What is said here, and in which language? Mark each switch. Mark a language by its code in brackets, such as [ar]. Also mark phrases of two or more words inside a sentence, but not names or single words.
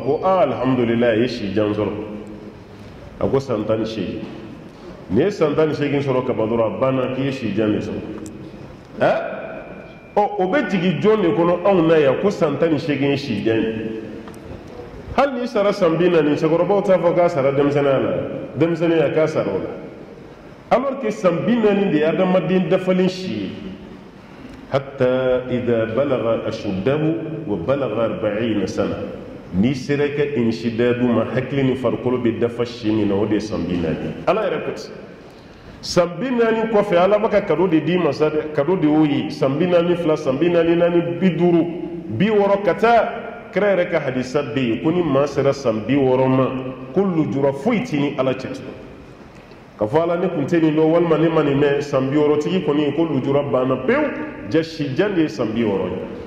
[bm] ko alhamdulilayi a ye si jan sɔrɔ a ko san 18 n'i ye san 18 sɔrɔ ka ban dɔrɔn a banna k'i ye si jan de sɔrɔ o bɛ jigin jɔn de kɔnɔ anw na yan ko san 18 ye si jan ye hali n'i sara san 40 cɛkɔrɔbaw t'a fɔ k'a sara denmisɛnninya la denmisɛnninya k'a sara o la [fr] alors que [bm] san 40 de ye adamaden dafalen si ye [ar] حتى إذا بلغ أشده وبلغ 40 سنة [bm] n'i sera ka inshidadu ma hakili ni farikolo bɛ dafa si min na o de ye san 40 ala yɛrɛ ko ten san 40 kɔfɛ ala bɛ ka kado de d'i ma sa dɛ kado de y'o ye san 42 san 44 50 60 ka taa kira yɛrɛ ka hadisa bɛ yen ko ni maa sera san 60 ma ko lujura foyi t'i ni ala cɛ tugun ka fɔ ala ne tun tɛ nin dɔn walima ne ma nin mɛn san 60 tigi kɔni ko lujura banna pewu ja si jan de ye san 60 ye